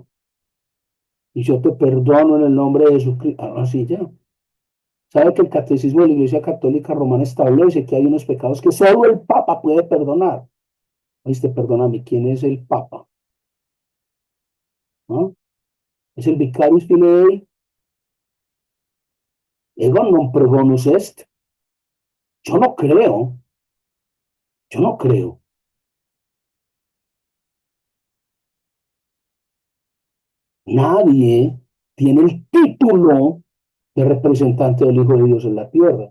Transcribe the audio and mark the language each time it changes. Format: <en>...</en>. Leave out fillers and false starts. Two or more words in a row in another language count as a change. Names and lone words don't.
<es>Y yo te perdono en el nombre de Jesucristo. Así ya. ¿Sabe que el catecismo de la Iglesia Católica Romana establece que hay unos pecados que solo el Papa puede perdonar? Oíste, perdóname, ¿quién es el Papa? ¿No? ¿Es el</es> <la>Vicarius Filii? Ego non pregonus est.</la> <es>Yo no creo, yo no creo. Nadie tiene el título de representante del Hijo de Dios en la tierra.</es>